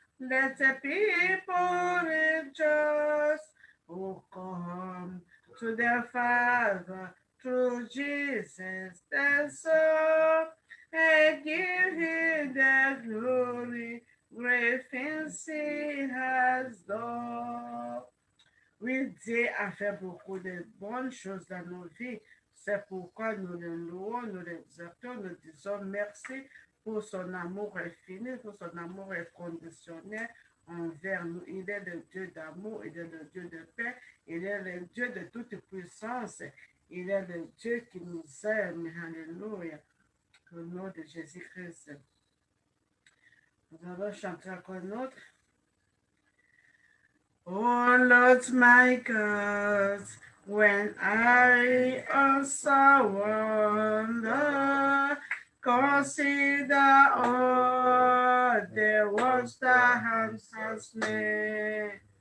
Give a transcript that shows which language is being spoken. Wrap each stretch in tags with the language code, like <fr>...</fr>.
<en>Let the people rejoice. Oh, come to the Father through Jesus the Son, and give him the glory, great things he has done.</en> <fr>Oui, Dieu a fait beaucoup de bonnes choses dans nos vies. C'est pourquoi nous le louons, nous l'exaltons, nous disons merci pour son amour infini, pour son amour inconditionnel envers nous. Il est le Dieu d'amour, il est le Dieu de paix, il est le Dieu de toute puissance. Il est le Dieu qui nous aime. Alléluia. Au nom de Jésus-Christ. Nous allons chanter encore un autre.</fr> <en>Oh Lord my God, when I also wonder, consider all the works thy hands has made.</en>